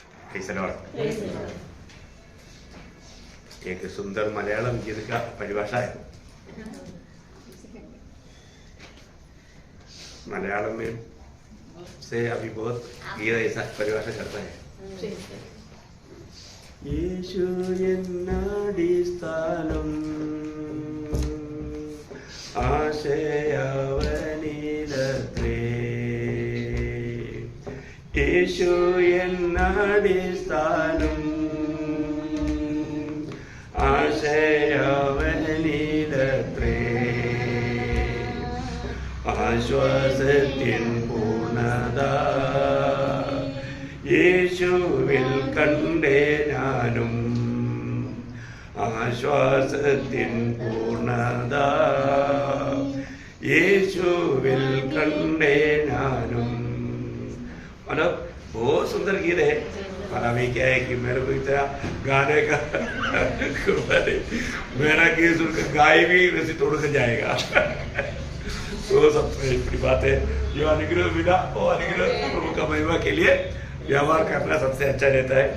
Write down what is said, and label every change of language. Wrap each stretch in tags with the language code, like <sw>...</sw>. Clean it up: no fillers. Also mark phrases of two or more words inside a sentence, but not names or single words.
<hi>एक सुंदर मलयालम गीत का परिभाषा है। मलयालम में से अभी बहुत गीत ऐसा परिभाषा करता है।</hi> <ml>യേശു എന്നടിസ്ഥാനം ആശയവനിലത്രേ, യേശു എന്നടിസ്ഥാനം ആശയവനിലത്രേ, ആശ്വാസത്തിൻ പൂർണ്ണത യേശുവിൽ കണ്ടേ ഞാനും, ആശ്വാസത്തിൻ പൂർണ്ണത യേശുവിൽ കണ്ടേ ഞാനും।</ml> <hi>मतलब बहुत सुंदर गीत है। और अभी क्या है कि मेरे को इतना गाने का मेरा गीत सुनकर गाय भी वैसे तोड़ कर जाएगा। तो सबसे बड़ी बात है जो अनुग्रह मिला वो अनुग्रह प्रभु का महिमा के लिए व्यवहार करना सबसे अच्छा रहता है।</hi>